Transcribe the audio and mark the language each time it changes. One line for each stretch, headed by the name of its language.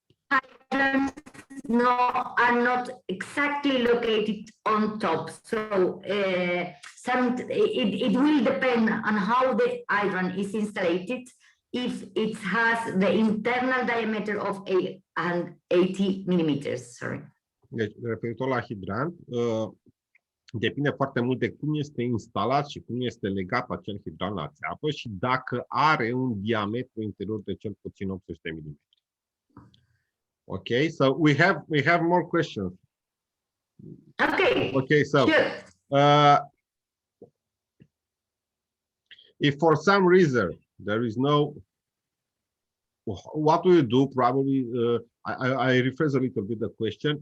English: hydrants are not exactly located on top, so it will depend on how the hydrant is installed. If it has the internal diameter of 80 millimeters, sorry.
Romanian: Deci, referitor la hidrant, depinde foarte mult de cum este instalat și cum este legat acel hidrant la țeapă și dacă are un diametru interior de cel puțin 80 de mm.
English: Okay, so we have more questions. Okay. Okay, so sure. If for some reason there is no, what do you do? Probably, I rephrase a little bit the question.